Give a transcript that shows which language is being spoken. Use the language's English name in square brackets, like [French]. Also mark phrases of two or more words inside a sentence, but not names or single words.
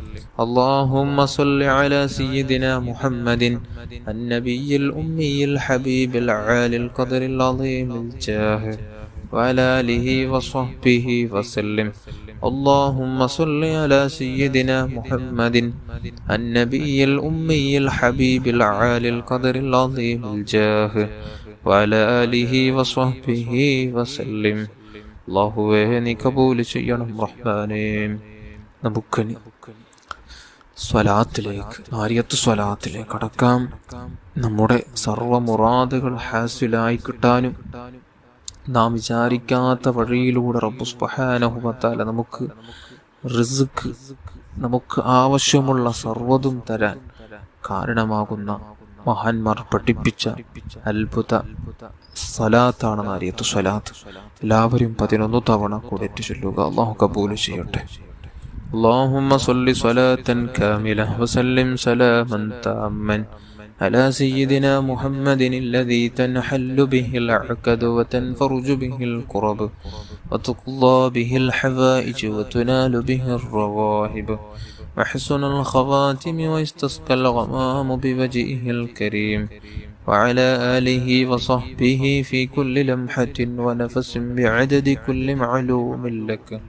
[Arabic] اللهم صل على سيدنا محمد النبي الأمي الحبيب العالي القدر العظيم الجاه وعلى آله وصحبه وسلم. اللهم صل على سيدنا محمد النبي الأمي الحبيب العالي القدر العظيم الجاه وعلى آله وصحبه وسلم. [Malayalam] അല്ലാഹുവേ നീ കബൂൽ ചെയ്യണം റഹ്മാനേ. നമുക്കിനി സ്വലാത്തിലേക്ക്, നാരിയത്ത് സ്വലാത്തിലേക്ക് കടക്കാം. നമ്മുടെ സർവ്വ മുറാദുകൾ ഹാസിലായി കിട്ടാനും നാം വിചാരിക്കാത്ത വഴിയിലൂടെ റബ്ബ് [Arabic] سبحانه وتعالى [Malayalam] നമുക്ക് റിസ്ക്, നമുക്ക് ആവശ്യമുള്ള സർവ്വതും തരാൻ കാരണമാകുന്ന മഹാന്മാർ പഠിപ്പിച്ച അത്ഭുത സ്വലാത്താണ് നാരിയത്ത് സ്വലാത്ത്. എല്ലാവരും 11 തവണ കൂടെ ചൊല്ലുക. അല്ലാഹു കബൂൽ ചെയ്യട്ടെ. [Arabic] اللهم صل صلاة كاملة وسلم سلاما تاما على سيدنا محمد الذي تنحل به العقد وتنفرج به الكرب وتقضى به الحوائج وتنال به الرغائب وحسن الخواتم ويستسقى الغمام بوجهه الكريم وعلى آله وصحبه في كل لمحة ونفس بعدد كل معلوم لك.